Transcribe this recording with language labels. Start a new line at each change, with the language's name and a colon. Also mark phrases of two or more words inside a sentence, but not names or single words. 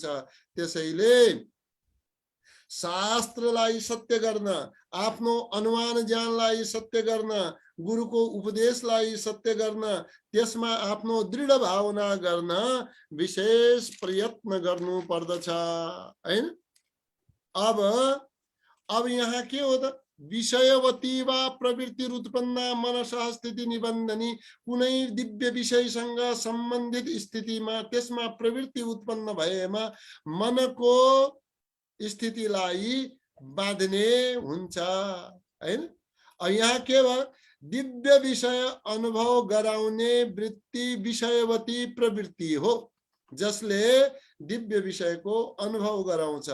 Nepali: त्यसैले शास्त्रलाई सत्य गर्न, आफ्नो अनुमान ज्ञानलाई सत्य गर्न, गुरुको उपदेशलाई सत्य गर्न, त्यसमा आफ्नो दृढ भावना गर्न विशेष प्रयत्न गर्नु पर्दछ हैन। अब यहाँ के हो त?
Sanskrit: विषयवती वा प्रवृत्ति उत्पन्ना मनसः स्थिति निबन्धनी,
Nepali: कुनै दिव्य विषयसँग सम्बन्धित स्थितिमा त्यसमा प्रवृत्ति उत्पन्न भएमा मनको स्थितिलाई बाँध्ने हुन्छ हैन। यहाँ के भयो? दिव्य विषय अनुभव गराउने वृत्ति विषयवती प्रवृत्ति हो, जसले दिव्य विषयको अनुभव गराउँछ।